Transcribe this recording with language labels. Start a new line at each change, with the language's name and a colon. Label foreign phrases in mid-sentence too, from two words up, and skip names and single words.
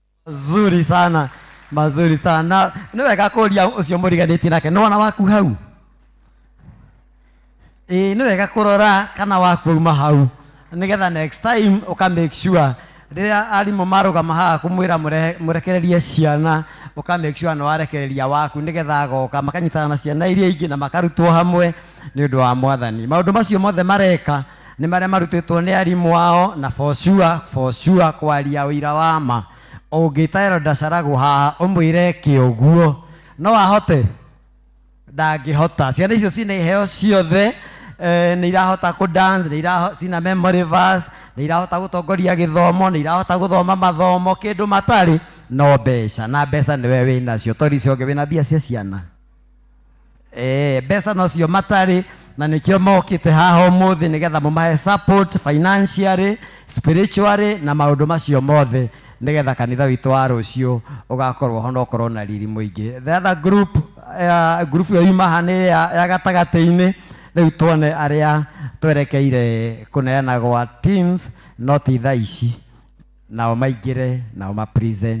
Swahili: Zuri sana, mazuri sana.
Kikuyu: Na nĩ wega kũria ũcio mũriganĩtie nake, nĩ wana waku hau? Nĩ wega kũrora kana waku auma hau, nĩgetha
English: next time
Kikuyu: ũka
English: make sure
Kikuyu: rĩrĩa arimũ marũgama haha kũmwĩra mũrekererie ciana, ũka
English: make sure
Kikuyu: nĩ warekereria waku, nĩgetha agoka makanyitana na ciana iria ingĩ na makarutwo hamwe nĩ ũndũ wa Mwathani. Maũndũ macio mothe mareka nĩ marĩa marutĩtwo nĩ arimũ ao, na
English: for sure
Kikuyu: kwaria ũira wa ma. Ũngĩta Elder Sharagũ haha ũmwĩre ke ũguo, no ahote? Ndangĩhota. Ciana icio cina iheo ciothe, nĩ irahota ku dance, cina
English: memory verse,
Kikuyu: nĩ irahota gũtongoria gĩthomo, nĩ irahota gũthoma mathomo, kĩndũ matarĩ no mbeca, na mbeca nĩwe wĩnacio, tondũ icio ũngĩ wĩna mbia cia ciana. Mbeca nocio matarĩ, na nĩkĩo mokĩte haha ũmũthĩ nĩgetha mũmahe
English: support financially, spiritually
Kikuyu: na maũndũ macio mothe, nĩgetha kanitha witũ wa rũciũ ũgakorwo ho na ũkorwo na riri mũingĩ.
English: The other group
Kikuyu: ĩyo yuma haha nĩ ya gatagatĩ-inĩ, rĩu tuone arĩa twerekeire kũneana gwa teams, no ti thaa ici, nao maingĩre nao ma present.